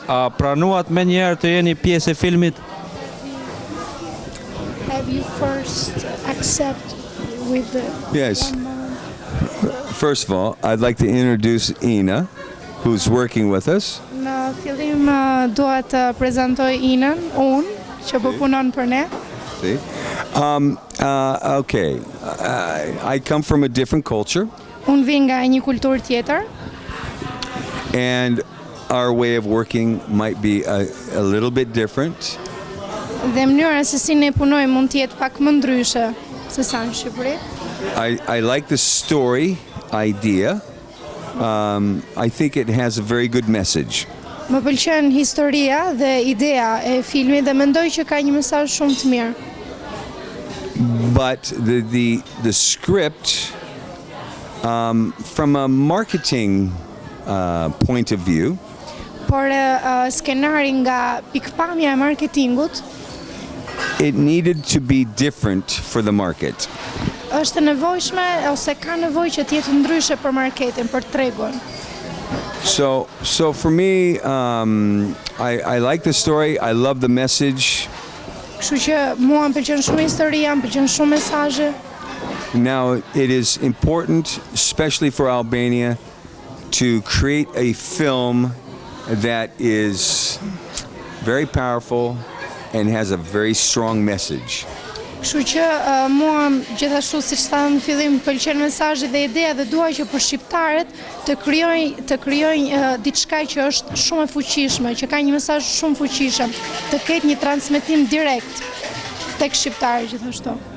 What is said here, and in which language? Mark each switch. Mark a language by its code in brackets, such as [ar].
[sq] A pranuat me njerë të jeni pjesë e filmit? [en] Have you first accept with the Yes. First of all, I'd like to introduce Ina, who's working with us. [sq] Në fillim dua të prezantoj Inën, unë, që po punon për ne. [en] See? Okay. I come from a different culture, [sq] Unë vi nga një kulturë tjetër [en] and our way of working might be a little bit different. [sq] dhe mënyra se si ne punojmë mund të jetë pak më ndryshe se sa në Shqipëri. [en] I like the story idea. I think it has a very good message. [sq] Më pëlqen historia dhe idea e filmit dhe mendoj që ka një mesazh shumë të mirë. [en] But the script, from a marketing point of view, [sq] Por skenari nga pikpamja e marketingut [en] it needed to be different for the market. [sq] është nevojshme ose ka nevojë që të jetë ndryshe për marketin, për tregun. [en] So for me, I like the story. I love the message. [sq] Kështu që mua më pëlqen shumë historia, më pëlqen shumë mesazhi. [en] Now, it is important, especially for Albania, to create a film that is very powerful and has a very strong message. [sq] Kështu që mua gjithashtu siç thamë në fillim, më pëlqen mesazhi dhe ideja dhe dua që për shqiptarët të krijojnë diçka që është shumë e fuqishme, që ka një mesazh shumë fuqishëm, të ketë një transmetim direkt tek shqiptarët gjithashtu.